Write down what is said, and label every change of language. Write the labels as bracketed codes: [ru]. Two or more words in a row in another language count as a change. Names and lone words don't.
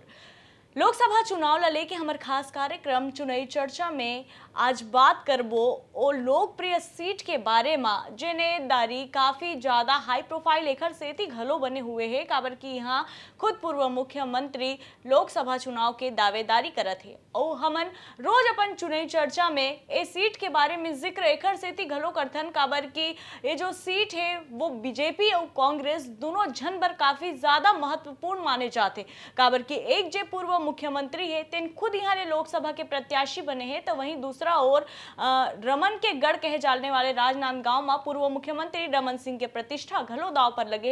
[hne] लोकसभा चुनाव ला लेके हमार खास कार्यक्रम चुनावी चर्चा में आज बात करबो ओ लोकप्रिय सीट के बारे में जेनेदारी काफी ज्यादा [en] high profile [hne] एकर सेती घलो बने हुए है, काबर की यहाँ खुद पूर्व मुख्यमंत्री लोकसभा चुनाव के दावेदारी करत है और हमन रोज अपन चुनावी चर्चा में ए सीट के बारे में जिक्र एकर सेती घलो करथन, काबर की ये जो सीट है वो बीजेपी और कांग्रेस दोनों झन बर काफी ज्यादा महत्वपूर्ण माने जाते, काबर की एक जे पूर्व मुख्यमंत्री है तेन खुद यहाँ ले लोकसभा के प्रत्याशी बने हैं, तो वहीं दूसरा ओर रमन के गढ़ कहे जाने वाले राजनांदगांव में पूर्व मुख्यमंत्री रमन सिंह के प्रतिष्ठा घलो दाव पर लगे।